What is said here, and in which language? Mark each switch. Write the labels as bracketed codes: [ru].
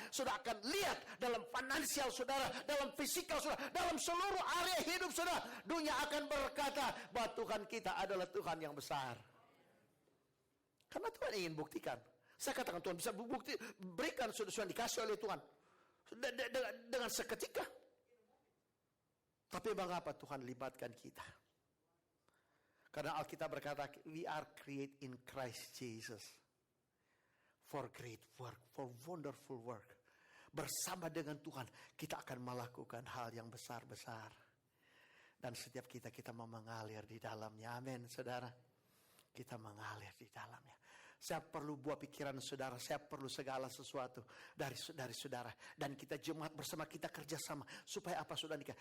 [id] Saudara akan lihat dalam finansial saudara, dalam fisikal saudara, dalam seluruh area hidup saudara, dunia akan berkata bahwa Tuhan kita adalah Tuhan yang besar. Karena Tuhan ingin buktikan. Saya katakan Tuhan bisa bukti, berikan sudah dikasih oleh Tuhan dengan seketika. Tapi mengapa Tuhan libatkan kita? Karena Alkitab berkata, [en] we are created in Christ Jesus for great work, for wonderful work. [id] Bersama dengan Tuhan kita akan melakukan hal yang besar-besar. Dan setiap kita mau mengalir di dalamnya. Amin, saudara. Kita mengalir di dalamnya. Saya perlu buah pikiran saudara. Saya perlu segala sesuatu dari saudara. Dan kita jemaat bersama, kita kerjasama. Supaya apa saudara?